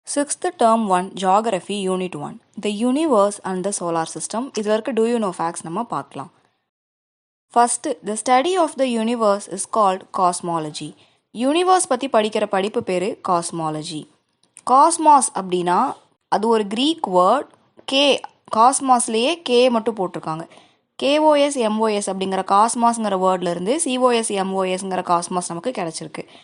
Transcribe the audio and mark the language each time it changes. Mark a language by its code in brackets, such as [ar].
[en] Sixth term 1 Geography Unit 1 The Universe and the Solar System. [ta] இதில் இருக்க [en] Do You Know Facts [ta] நம்ம பார்க்கலாம். [en] First, the study of the universe is called cosmology. [ta] Universe பற்றி படிக்கிற படிப்பு பேர் cosmology. Cosmos அப்படின்னா அது ஒரு Greek word. காஸ்மாஸ்லேயே கே மட்டும் போட்டிருக்காங்க. கேஓஎஸ் எம்ஓஎஸ் அப்படிங்கிற காஸ்மாஸ்ங்கிற வேர்ட்லேருந்து சிஓஎஸ் எம்ஓஎஸ்ங்கிற காஸ்மாஸ் நமக்கு கிடச்சிருக்கு.